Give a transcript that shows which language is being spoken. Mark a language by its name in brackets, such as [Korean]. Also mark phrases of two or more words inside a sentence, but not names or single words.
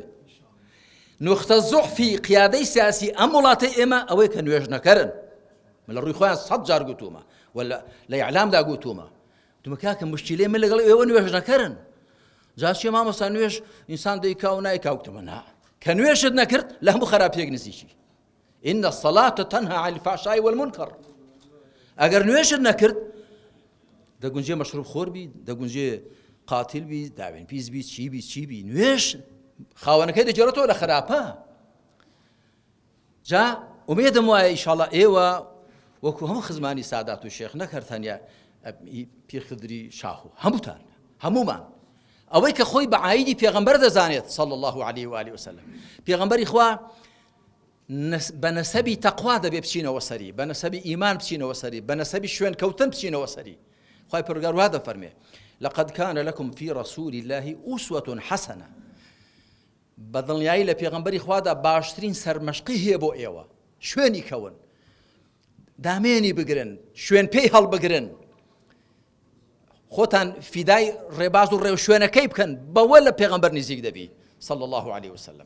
[Central Kurdish] نوختە زوحفی قیادەی سیاسی ئەم وڵاتەی ئێمە ئەوەی کە نوێژ نەکەرن. من لە ڕووی خۆیان 100 جار گوتومە ولا لە ئیعلامدا گوتومە، دومە کاکە مشکلەی من لەگەڵ ئێوە نوێژ نەکەرن. جا چێ مامۆستا نوێژ ئینسان دەیکا و نایکا، وتمە نا، کە نوێژت نەکرد لە هەموو خراپەیەک نزیکی. [Arabic] إن الصلاة تنهى عن الفحشاء والمنكر. [Central Kurdish] ئەگەر نوێژت نەکرد دەگونجێ مەشروب خۆر بی، دەگونجێ قاتل بی، داوێن پیس بی، چی بی. نوێژ خاوەنەکەی دەجێڕێتەوە لە خراپە. جا ئومێدم وایە ئینشاءڵڵا ئێوە وەکو هەموو خزمانی سادات و شێخ نەکەر تەنیا پیرخدری شاخ و هەمومان ئەوەی کە خۆی بە عایدی پێغەمبەر دەزانێت [Arabic] صلی الله عليه وآله وسلم. [Central Kurdish] پێغەمبەری خوا بە نەسەبی تەقوا دەبێ بچینەوە سەری، بە نەسەبی ئیمان بچینەوە سەری، بە نەسەبی شوێن کەوتن بچینەوە سەری. خوای پەروەردگار وا دەفەرمێ [Arabic] لقد كان لكم في رسول الله أسوة حسنة. [Central Kurdish] بەدڵنیایی لە پێغەمبەری خوادا باشترین سەرمەشقی هەیە بۆ ئێوە، شوێنی کەون، دامێنی بگرن، شوێن پێی هەڵبگرن، خۆتان فیدای ڕێباز و ڕێو شوێنەکەی بکەن، بەوە لە پێغەمبەر نزیک دەبی [Arabic] صلی الله عليه وسلم.